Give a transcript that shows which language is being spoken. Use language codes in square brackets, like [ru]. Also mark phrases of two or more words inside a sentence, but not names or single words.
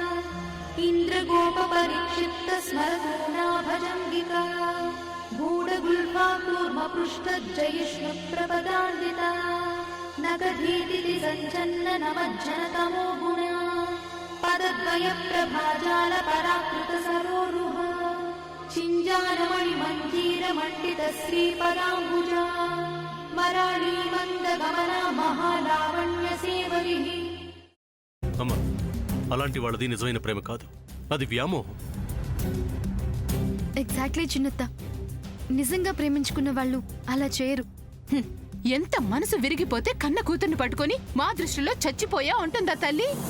[sa] इन्द्रगोपपरिक्षिप्तस्मरतूणाभजङ्गिका गूढगुल्फाकूर्मपृष्ठजयिष्णुप्रपदान्विता नगधीतिथि सञ्चन्ननमज्जनतमो गुणा पदद्वयप्रभाजालपराकृतसरोरुहा चिञ्जानमणिमञ्जीरमण्डितश्रीपदाम्बुजा मराळीमन्दगमना महालावण्यसेवरिः. [te] అమ్మా, అలాంటి వాళ్ళది నిజమైన ప్రేమ కాదు, అది వ్యామోహం. ఎగ్జాక్ట్లీ చిన్నత్త, నిజంగా ప్రేమించుకున్న వాళ్ళు అలా చేయరు. ఎంత మనసు విరిగిపోతే కన్న కూతుర్ని పట్టుకొని మా దృష్టిలో చచ్చిపోయా ఉంటుందా తల్లి?